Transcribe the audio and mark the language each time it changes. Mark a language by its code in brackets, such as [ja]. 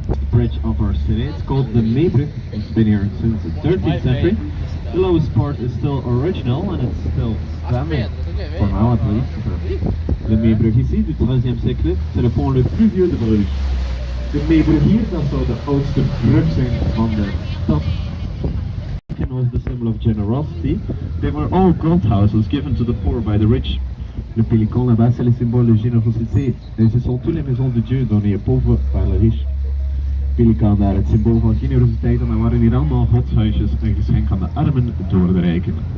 [en] Bridge of our city. It's called called the Meebrug. It's been here since the 13th century. The lowest part is still original and it's still standing, for now at least. [fr] Le Meebrug ici, du 13e siècle, c'est le pont le plus vieux de Bruges. [nl] De Meebrug hier, dat zou de oudste brug zijn van de stad. [en] It was the symbol of generosity. They were all gold houses given to the poor by the rich. [fr] Le pélican là-bas, c'est le symbole de générosité. Et ce sont toutes les maisons de Dieu données aux pauvres par les riches. [nl] Pelikaan daar, het symbool van generositeit, en dan waren hier allemaal godshuisjes een geschenk aan de armen door de rijken.